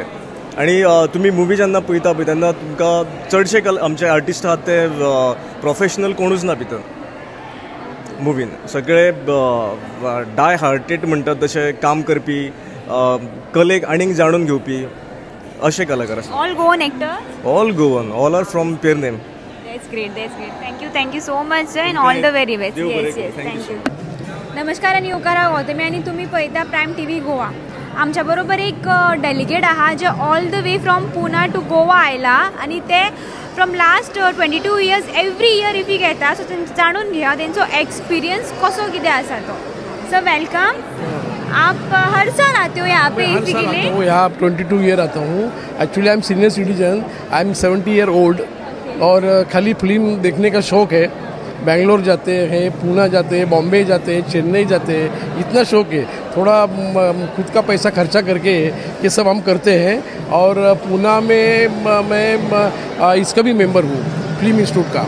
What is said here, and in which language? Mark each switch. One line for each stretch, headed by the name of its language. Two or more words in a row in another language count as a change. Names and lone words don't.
Konkani: आनी तुमी मुवी जेन्ना पळयता पळय तेन्ना तुमकां चडशे आमचे आर्टिस्ट आहात ते प्रोफेशनल कोणूच ना भितर मुवीन, सगळे
English: die hearted
Konkani: म्हणटात तशें काम करपी, कलेक आनीक जाणून घेवपी अशे कलाकार आसात.
English: all Goan actor? all Goan, all are from Pernem. That's great. Thank you so much sir and all the very best. Yes, thank you.
Konkani: नमस्कार आणि योकारा गौतमी आणि तुम्ही पळयता प्रायम TV गोवा. आमच्या बरोबर एक डेलिगेट आहा जे
English: all the way from Puna to Goa
Konkani: आयला आणि ते
English: from last 22 years every year
Konkani: इफ ही घेता, सो जाणून घेया तेंचो एक्सपिरियन्स कसो कितें आसा तो.
English: so welcome.
Hindi: आप हर साल आते हो यहाँ पे इफ्फी के लिए? यहाँ 22 ईयर आता हूँ.
English: actually I am senior citizen, I am 70 year old.
Hindi: और खाली फिल्म देखने का शौक़ है। बेंगलोर जाते हैं, पूना जाते हैं, बॉम्बे जाते हैं, चेन्नई जाते हैं, इतना शौक़ है। थोड़ा खुद का पैसा खर्चा करके ये सब हम करते हैं। और पूना में मैं इसका भी मेंबर हूँ, फिल्म इंस्टीट्यूट का।